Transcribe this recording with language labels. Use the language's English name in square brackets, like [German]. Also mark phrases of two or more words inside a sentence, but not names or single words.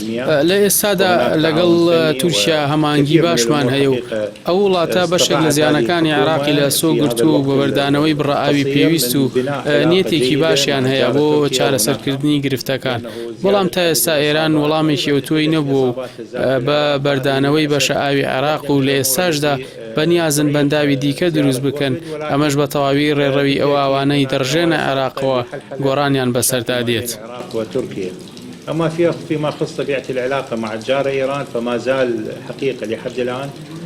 [Central Kurdish] لە ئێستادا لەگەڵ تورکیا هەمانگی باشمان هەیە و ئەو وڵاتە بەشێک لە زیانەکانی عێراقی لە سۆ گرتووە و بەبەردانەوەی بڕائاوی پێویست و نیەتێکی باشیان هەیە بۆ چارەسەرکردنی گرفتەکان. بەڵام تا ئێستا ئێران وەڵامێکی ئەوتۆی نەبووە و بە بەردانەوەی بەشە ئاوی عێراق و لە ئێستاشدا بەنیازن بەنداوی دیکە دروست بکەن. ئەمەش بە تەواوی ڕێڕەوی ئەو ئاوانەی دەڕژێنە عێراقەوە گۆڕانیان بەسەردا دێت. [Arabic] أما فيما يخص طبيعة العلاقة مع الجارة إيران فما زال حقيقة لحد الآن